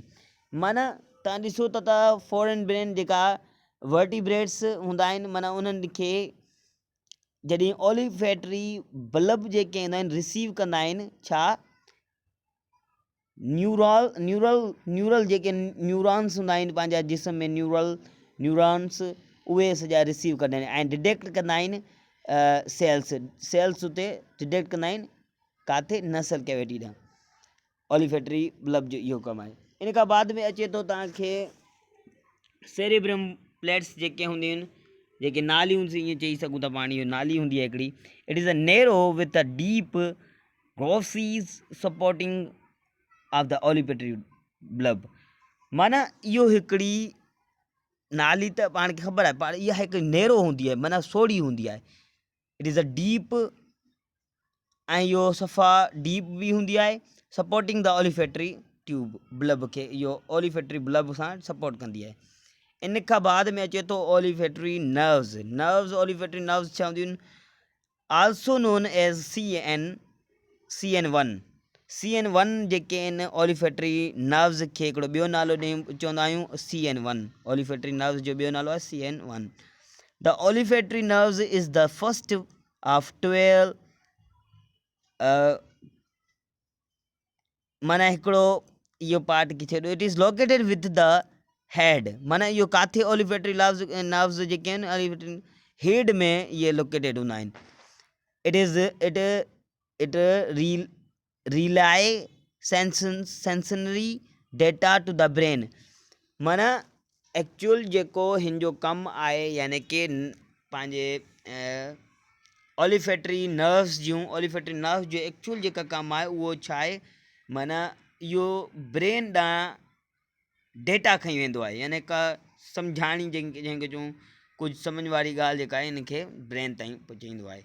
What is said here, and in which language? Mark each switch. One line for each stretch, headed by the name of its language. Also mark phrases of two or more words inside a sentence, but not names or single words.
Sindhi: माना तव्हां ॾिसो था
English: fore brain
Sindhi: जेका वर्टिब्रेट्स हूंदा आहिनि, माना उन्हनि खे जॾहिं
English: olfactory bulb
Sindhi: जेके ईंदा आहिनि रिसीव कंदा आहिनि छा, न्यूरल जेके न्यूरॉन्स हूंदा आहिनि पंहिंजा जिस्म में, न्यूरॉन्स उहे सॼा रिसीव कंदा आहिनि ऐं डिटेक्ट कंदा आहिनि सेल्स उते डिटेक्ट कंदा आहिनि किथे,
English: nasal cavity
Sindhi: ॾांहुं।
English: olfactory bulb
Sindhi: जो इहो कमु आहे। इन खां बाद में अचे थो तव्हांखे
English: cerebrum plates
Sindhi: जेके हूंदियूं आहिनि, जेके नालियूं ईअं चई सघूं था पाण, इहो नाली हूंदी आहे हिकिड़ी।
English: it is a narrow with a deep grooves supporting of the olfactory bulb.
Sindhi: माना इहो हिकिड़ी नाली त पाण खे ख़बर आहे, पर इहा हिकिड़ी नैरो हूंदी आहे, माना सोढ़ी हूंदी आहे।
English: it is a deep,
Sindhi: ऐं इहो सफ़ा डीप बि हूंदी आहे,
English: supporting the olfactory tube bulb
Sindhi: खे इहो
English: olfactory bulb
Sindhi: सां सपोर्ट कंदी आहे। इन खां बाद में अचे थो
English: olfactory nerves. olfactory nerves
Sindhi: छा हूंदियूं आहिनि,
English: also known as CN1
Sindhi: जेके आहिनि
English: olfactory nerves
Sindhi: खे हिकिड़ो ॿियो नालो चवंदा आहियूं CN1।
English: olfactory nerves
Sindhi: जो ॿियो नालो आहे CN1।
English: the olfactory nerves is the first of 12
Sindhi: माना हिकिड़ो इहो पार्ट किथे ॾियो।
English: it is located with the head,
Sindhi: माना इहो किथे
English: olfactory nerves
Sindhi: जेके आहिनि
English: olfactory head
Sindhi: में इहे लोकेटेड हूंदा आहिनि।
English: it relays sensory data to the brain,
Sindhi: माना एक्चुअल जेको हिन जो कमु आहे, यानी कि पंहिंजे
English: olfactory nerves
Sindhi: जो एक्चुअल जेका कमु आहे उहो छा आहे, माना इहो ब्रेन ॾांहुं डेटा खई वेंदो आहे, यानी का सम्झाणी जंहिंखे चऊं, कुझु सम्झ वारी ॻाल्हि जेका आहे इनखे ब्रेन ताईं पहुचाईंदो आहे।